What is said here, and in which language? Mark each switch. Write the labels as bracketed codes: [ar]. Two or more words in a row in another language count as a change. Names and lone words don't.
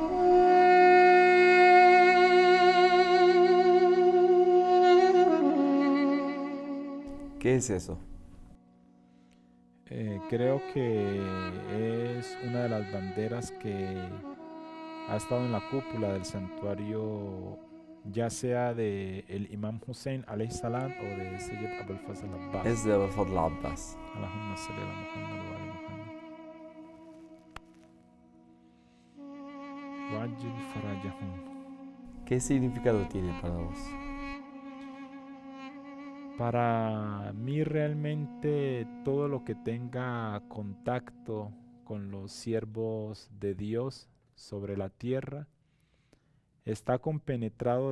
[es] ¿Qué es eso? Creo que es una de las banderas que ha estado en la cúpula del santuario, ya sea de el Imam Hussein [ar] عليه السلام [es] o de Sayyid Abul Fazl Abbas. Es de Abul Abbas. [ar] اللهم صل على محمد وآل محمد. وعجل فرجهم. [es] ¿Qué significado tiene para vos? Para mí realmente todo lo que tenga contacto con los siervos de Dios sobre la tierra está compenetrado